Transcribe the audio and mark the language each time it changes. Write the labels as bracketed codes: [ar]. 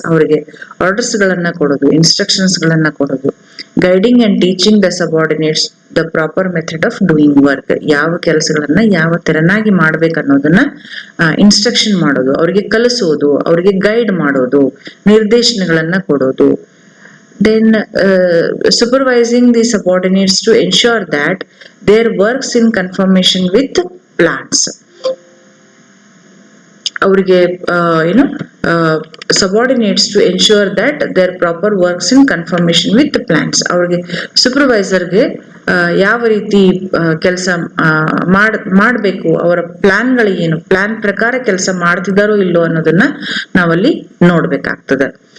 [kn] ಅವರಿಗೆ ಆರ್ಡರ್ಸ್ ಗಳನ್ನ ಕೊಡೋದು, ಇನ್ಸ್ಟ್ರಕ್ಷನ್ಸ್ ಗಳನ್ನ ಕೊಡೋದು. [en] Guiding and teaching the subordinates the proper method of doing work. [kn] ಯಾವ ಕೆಲಸಗಳನ್ನ ಯಾವ ತೆರನಾಗಿ ಮಾಡ್ಬೇಕನ್ನೋದನ್ನ ಇನ್ಸ್ಟ್ರಕ್ಷನ್ ಮಾಡೋದು, ಅವ್ರಿಗೆ ಕಲಿಸೋದು, ಅವ್ರಿಗೆ ಗೈಡ್ ಮಾಡೋದು, ನಿರ್ದೇಶನಗಳನ್ನ ಕೊಡೋದು. [en] Then supervising the subordinates to ensure that their works in conformation with plans. [kn] ಅವರಿಗೆ ಏನು [en] Subordinates to ensure that their proper works in confirmation with plans. [kn] ಅವ್ರಿಗೆ ಸೂಪರ್ವೈಸರ್ಗೆ ಯಾವ ರೀತಿ ಕೆಲಸ ಮಾಡಬೇಕು, ಅವರ ಪ್ಲಾನ್ಗಳು ಏನು, ಪ್ಲಾನ್ ಪ್ರಕಾರ ಕೆಲಸ ಮಾಡ್ತಿದ್ದಾರೋ ಇಲ್ಲೋ ಅನ್ನೋದನ್ನ ನಾವಲ್ಲಿ ನೋಡ್ಬೇಕಾಗ್ತದೆ.